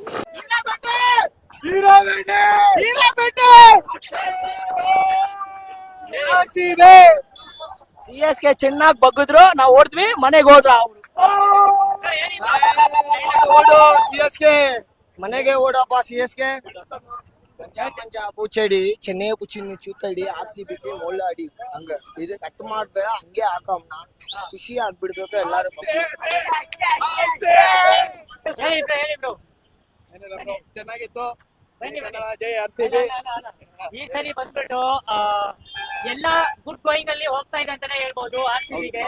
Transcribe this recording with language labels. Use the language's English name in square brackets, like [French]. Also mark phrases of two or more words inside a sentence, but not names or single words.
[Kannada] CSK ಚೆನ್ನಾಗಿ ಬಗ್ಗಿದ್ರು, ನಾವು ಓಡಿದ್ವಿ, ಮನೆಗೆ ಹೋದ್ರ ಅವ್ರು. ಓಡು CSK, ಮನೆಗೆ ಓಡಪ್ಪ CSK. [Telugu] పూచేడి చెన్నై పుచ్చింది చూతడి RCBకి [Kannada] ಒಳ್ಳೆ ಅಡಿ ಹಂಗ ಇದು ಕಟ್ ಮಾಡ್ಬೇಡ, ಹಂಗೆ ಹಾಕಮ್ನ ಖುಷಿ ಆಗ್ಬಿಡ್ಬೇಕು ಎಲ್ಲಾರು. ಹೇಳಿ ಬ್ರೋ. ಚೆನ್ನಾಗಿತ್ತು. ಬನ್ನಿ. ಜೈ RCB. ಈ ಸರಿ ಬಂದ್ಬಿಟ್ಟು ಎಲ್ಲ [English] good going [Kannada] ಅಲ್ಲಿ ಹೋಗ್ತಾ ಇದೆ ಅಂತಾನೆ ಹೇಳ್ಬೋದು RCB ಗೆ.